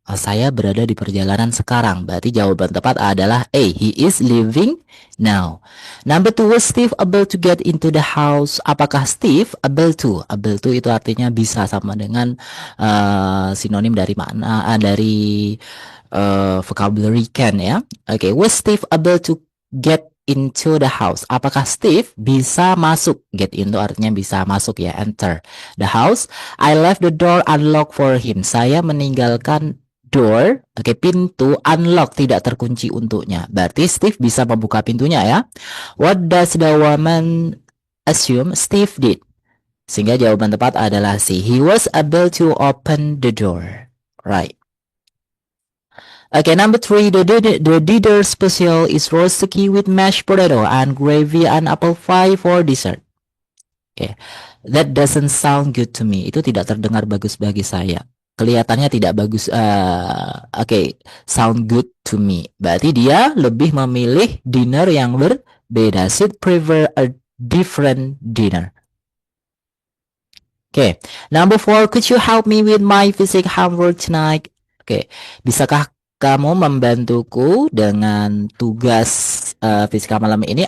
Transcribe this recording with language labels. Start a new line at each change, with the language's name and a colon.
Indonesian: Saya berada di perjalanan sekarang. Berarti jawaban tepat adalah A.
English: He is leaving now. Number 2, was Steve able to get into the house? Apakah Steve able to?
Indonesian: Able to itu artinya bisa, sama dengan sinonim dari makna dari vocabulary can ya.
English: Oke, was Steve able to get into the house?
Indonesian: Apakah Steve bisa masuk? Get into artinya bisa masuk ya,
English: enter the house. I left the door unlocked for him.
Indonesian: Saya meninggalkan door, oke, pintu unlock, tidak terkunci untuknya. Berarti Steve bisa membuka pintunya ya.
English: What does the woman assume Steve did?
Indonesian: Sehingga jawaban tepat adalah C.
English: He was able to open the door. Right. Okay, number 3, the dinner special is roast turkey with mashed potato and gravy and apple pie for dessert. Okay, that doesn't sound good to me.
Indonesian: Itu tidak terdengar bagus bagi saya. Kelihatannya tidak bagus. Okay,
English: sound good to me.
Indonesian: Berarti dia lebih memilih dinner yang berbeda.
English: She'd prefer a different dinner. Okay, number 4, could you help me with my physics homework tonight?
Indonesian: Okay, bisakah kamu membantuku dengan tugas fisika malam ini?